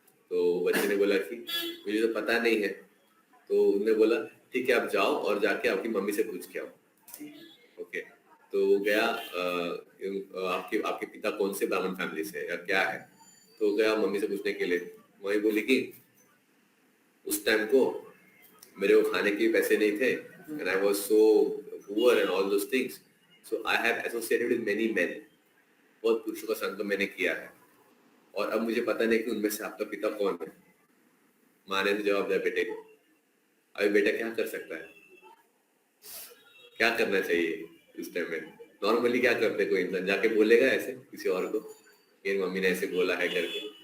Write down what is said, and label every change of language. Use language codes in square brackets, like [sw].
[hi] तो बच्चे ने बोला कि मुझे तो पता नहीं है. तो उन्होंने बोला ठीक है आप जाओ और जाके आपकी मम्मी से पूछ के आओ. ओके, तो गया आपके पिता कौन से ब्राह्मण फैमिली से या क्या है? तो गया मम्मी से पूछने के लिए. वही बोली कि उस टाइम को मेरे को खाने के पैसे नहीं थे, [en] and I was so poor and all those things, so I have associated with many men. [hi] बहुत पुरुषों का संग मैंने किया है और अब मुझे पता नहीं कि उनमें से आपका पिता कौन है. माँ ने तो जवाब दिया बेटे को. अभी बेटा क्या कर सकता है, क्या करना चाहिए इस टाइम में? नॉर्मली क्या करते कोई इंसान जाके बोलेगा ऐसे किसी और को कि मम्मी ने ऐसे बोला है करके.